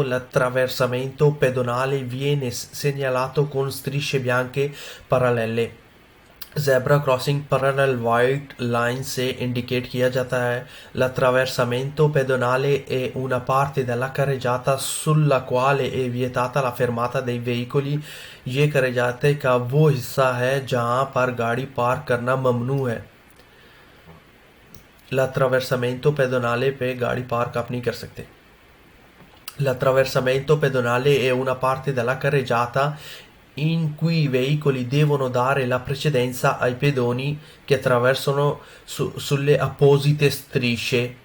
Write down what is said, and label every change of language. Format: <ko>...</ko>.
<it>l'attraversamento pedonale viene segnalato con strisce bianche parallele।</it> <hi>Zebra crossing parallel white line से indicate किया जाता है।</hi> <it>l'attraversamento pedonale è una parte della carreggiata sulla quale è vietata la fermata dei veicoli।</it> <hi>ये carreggiate का वो हिस्सा है जहाँ पर गाड़ी पार्क करना ममनू है। l'attraversamento pedonale पे गाड़ी पार्क आप नहीं कर सकते।</hi> <it>l'attraversamento pedonale è una parte della carreggiata in cui i veicoli devono dare la precedenza ai pedoni che attraversano sulle apposite strisce।</it>